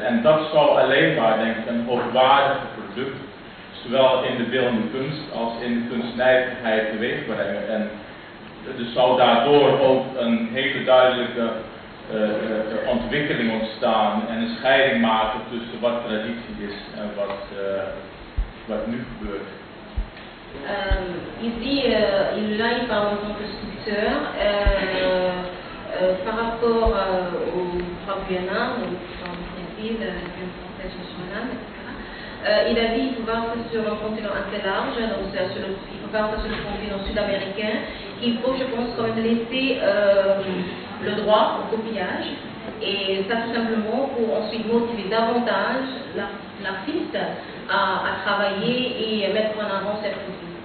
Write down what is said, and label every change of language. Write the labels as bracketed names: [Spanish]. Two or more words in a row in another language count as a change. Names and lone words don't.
[Dutch] En dat zou alleen maar, denk ik, een hoogwaardig product, zowel in de beeldende kunst als in de kunstnijverheid teweeg brengen. En er zou daardoor ook een hele duidelijke ontwikkeling ontstaan en een scheiding maken tussen wat traditie is en wat nu gebeurt. [French] Ici, là, il parle en tant que sculpteur par rapport au Fabiana, au principe de la française nationale, etc. Il a dit qu'il faut voir ça sur un continent assez large, donc il faut voir ça sur le continent sud-américain, qu'il faut, je pense, quand même laisser le droit au copiage, et ça tout simplement pour ensuite motiver davantage l'artiste à travailler et mettre en avant ses produits.